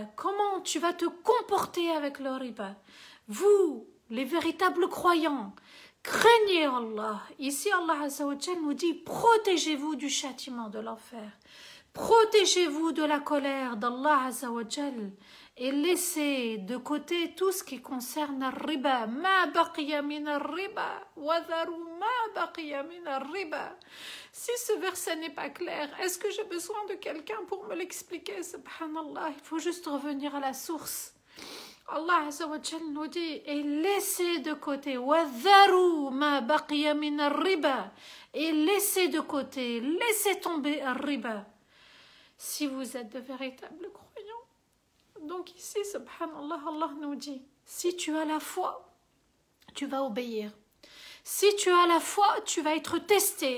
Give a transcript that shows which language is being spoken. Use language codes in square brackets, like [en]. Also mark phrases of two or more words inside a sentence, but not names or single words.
[fr] Comment tu vas te comporter avec le riba? Vous, les véritables croyants, craignez Allah. Ici, Allah [ar] عز وجل [fr] nous dit, protégez-vous du châtiment de l'enfer. Protégez-vous de la colère d'Allah [ar] عز وجل [fr] et laissez de côté tout ce qui concerne le riba. [ar] ما بقي من الربا وذروا ما بقي من الربا. [fr] Si ce verset n'est pas clair, est-ce que j'ai besoin de quelqu'un pour me l'expliquer? Subhanallah, il faut juste revenir à la source. Allah [ar] عز وجل [fr] nous dit, et laissez de côté [ar] وذروا ما بقي من الربا, [fr] et laissez de côté, laissez tomber al-riba. Si vous êtes de véritables croyants. Donc ici, subhanallah, Allah nous dit, si tu as la foi, tu vas obéir. Si tu as la foi, tu vas être testé.